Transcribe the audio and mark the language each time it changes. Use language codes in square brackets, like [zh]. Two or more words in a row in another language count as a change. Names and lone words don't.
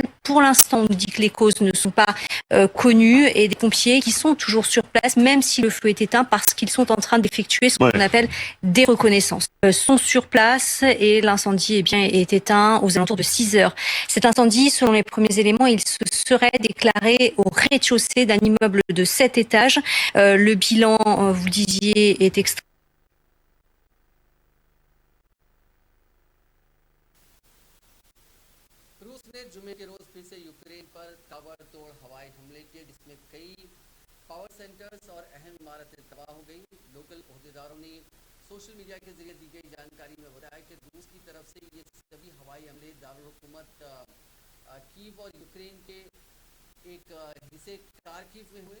[fr] Pour l'instant, on nous dit que les causes ne sont pas connues et des pompiers qui sont toujours sur place, même si le feu est éteint, parce qu'ils sont en train d'effectuer ce qu'on appelle des reconnaissances. Sont sur place et l'incendie est éteint aux alentours de 6 heures. Cet incendie, selon les premiers éléments, il se serait déclaré au rez-de-chaussée d'un immeuble de 7 étages. Le bilan, vous le disiez, est extrêmement [ur] جمعے کے روز پھر سے یوکرین پر تابڑتوڑ ہوائی حملے کیے، جس میں کئی [en] power centers [ur] اور اہم عمارتیں تباہ ہو گئی. لوکل عہدیداروں نے [en] social media [ur] کے ذریعے دی گئی جانکاری میں بتایا کہ روس کی طرف سے یہ سبھی ہوائی حملے دارالحکومت کیف اور یوکرین کے ایک حصے خارکیف میں ہوئے.